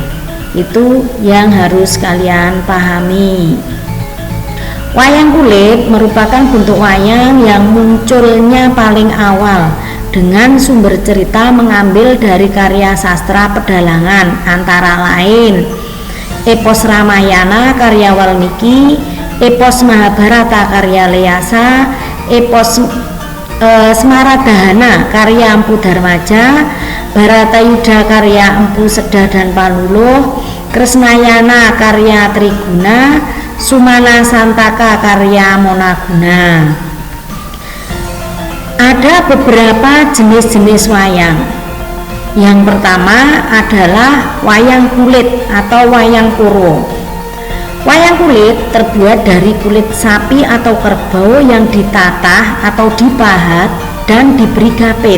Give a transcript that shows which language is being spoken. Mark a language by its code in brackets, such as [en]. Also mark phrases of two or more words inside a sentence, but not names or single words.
[id] Itu yang harus kalian pahami. Wayang kulit merupakan bentuk wayang yang munculnya paling awal dengan sumber cerita mengambil dari karya sastra pedalangan, antara lain epos Ramayana karya Walmiki, epos Mahabharata karya Lyasa, epos Smaradhana karya Empu Darmaja, Bharatayuddha karya Empu Sedah dan Paluluh, Kresnayana karya Triguna, Sumana Santaka karya Monaguna. Ada beberapa jenis-jenis wayang. Yang pertama adalah wayang kulit atau wayang kuro. Wayang kulit terbuat dari kulit sapi atau kerbau yang ditatah atau dipahat dan diberi gapit.